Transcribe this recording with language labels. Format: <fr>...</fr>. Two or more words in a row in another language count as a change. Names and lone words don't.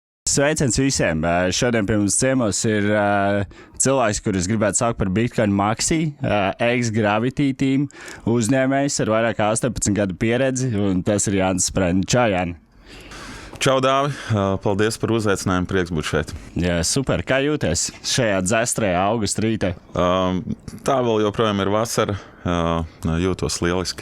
<lv>Sveiciens visiem! Šodien pie mums ciemos ir cilvēks, kurus gribētu saukt par</lv> <en>Bitcoin Maxi,</en> <lv>ex-Gravity team uzņēmējs ar vairāk kā 18 gadu pieredzi, un tas ir Jānis Sprēni. Čau, Jāni! Čau, Dāvi! Paldies par uzaicinājumu, prieks būt šeit. Jā, super! Kā jūties šajā dzestrajā augusta rītā? Tā vēl joprojām ir vasara, jūtos lieliski.</lv>